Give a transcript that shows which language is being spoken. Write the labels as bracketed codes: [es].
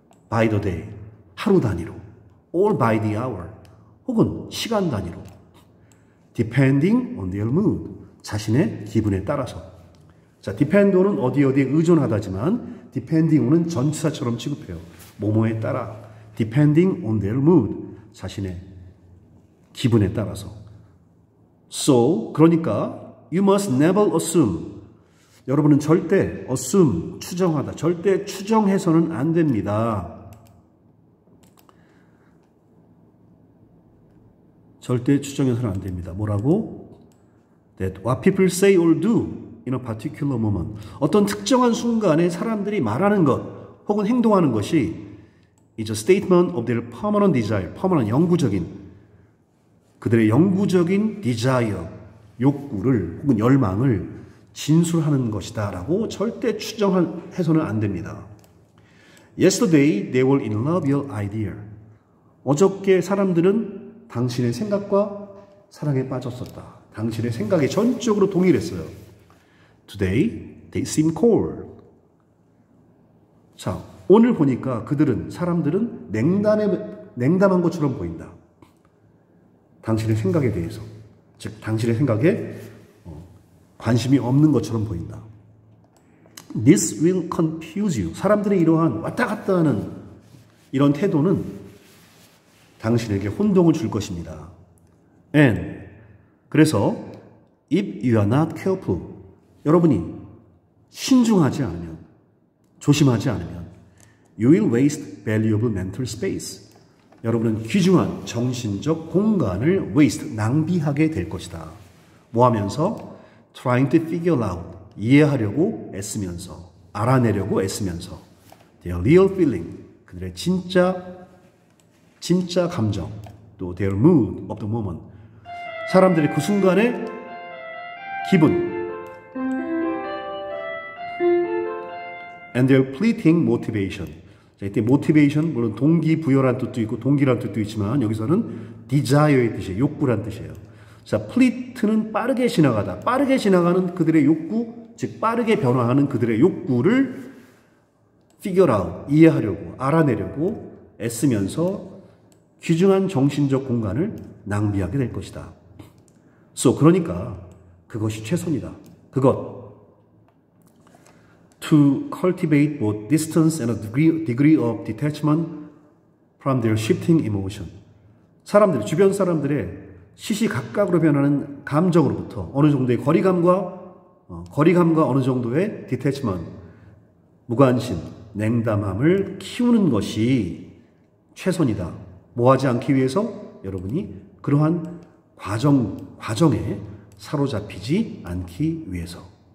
[en] by the day, [ko] 하루 단위로, [en] or by the hour, [ko] 혹은 시간 단위로, [en] depending on their mood, [ko] 자신의 기분에 따라서. 자, depend on은 어디에 의존하다지만 depending on은 전치사처럼 취급해요. 뭐뭐에 따라, [en] depending on their mood, [ko] 자신의 기분에 따라서. [en] So, 그러니까 you must never assume. [ko] 여러분은 절대 assume, 추정하다, 절대 추정해서는 안 됩니다. 절대 추정해서는 안 됩니다. 뭐라고? [en] That what people say or do in a particular moment. [ko] 어떤 특정한 순간에 사람들이 말하는 것 혹은 행동하는 것이 [en] is a statement of their permanent desire. [ko] permanent, 영구적인, 그들의 영구적인 desire, 욕구를 혹은 열망을 진술하는 것이다 라고 절대 추정해서는 안 됩니다. [en] Yesterday they were in love with your idea. [ko] 어저께 사람들은 당신의 생각과 사랑에 빠졌었다. 당신의 생각에 전적으로 동일했어요. [en] Today they seem cold. [ko] 자, 오늘 보니까 사람들은 냉담한 것처럼 보인다. 당신의 생각에 대해서, 즉 당신의 생각에 관심이 없는 것처럼 보인다. [en] This will confuse you. [ko] 사람들의 이러한 왔다 갔다 하는 이런 태도는 당신에게 혼동을 줄 것입니다. [en] And [ko] 그래서 [en] if you are not careful, [ko] 여러분이 신중하지 않으면, 조심하지 않으면 [en] you will waste valuable mental space. [ko] 여러분은 귀중한 정신적 공간을 waste, 낭비하게 될 것이다. 뭐 하면서? [en] trying to figure out, [ko] 이해하려고 애쓰면서, 알아내려고 애쓰면서 [en] their real feeling, [ko] 그들의 진짜 감정, 또 [en] their mood of the moment, [ko] 사람들의 그 순간의 기분, [en] and their fleeting motivation. [ko] 자, 이때 motivation, 물론 동기부여란 뜻도 있고 동기란 뜻도 있지만 여기서는 desire의 뜻이에요. 욕구란 뜻이에요. 자, fleet는 빠르게 지나가다, 빠르게 지나가는 그들의 욕구, 즉 빠르게 변화하는 그들의 욕구를 figure out, 이해하려고, 알아내려고 애쓰면서 귀중한 정신적 공간을 낭비하게 될 것이다. 그러니까 그것이 최선이다. 그것. [en] to cultivate both distance and a degree of detachment from their shifting emotion. [ko] 사람들, 주변 사람들의 시시각각으로 변하는 감정으로부터 어느 정도의 거리감과 어느 정도의 detachment, 무관심, 냉담함을 키우는 것이 최선이다. 뭐 하지 않기 위해서? 여러분이 그러한 과정에 사로잡히지 않기 위해서.